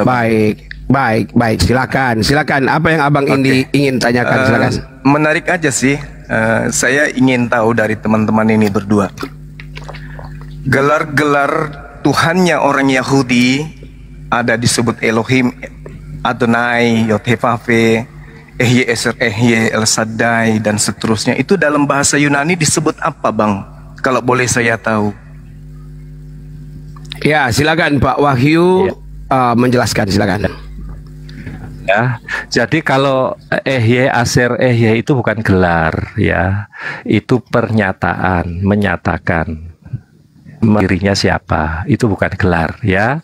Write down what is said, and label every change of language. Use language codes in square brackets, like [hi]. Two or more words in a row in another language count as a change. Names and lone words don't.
[id] Baik. Silakan. Apa yang Abang Indi ingin tanyakan? Silakan. Menarik aja sih. Saya ingin tahu dari teman-teman ini berdua. Gelar-gelar Tuhannya orang Yahudi ada disebut Elohim, Adonai, Yod-Heh-Vav-Heh, [he] אהיה אשר אהיה, [id] El Shaddai, dan seterusnya. Itu dalam bahasa Yunani disebut apa, Bang? Kalau boleh saya tahu. Ya, silakan Pak Wahyu menjelaskan, silakan. Ya, jadi kalau [he] אהיה אשר אהיה [id] itu bukan gelar, ya, itu pernyataan, menyatakan dirinya siapa, itu bukan gelar, ya.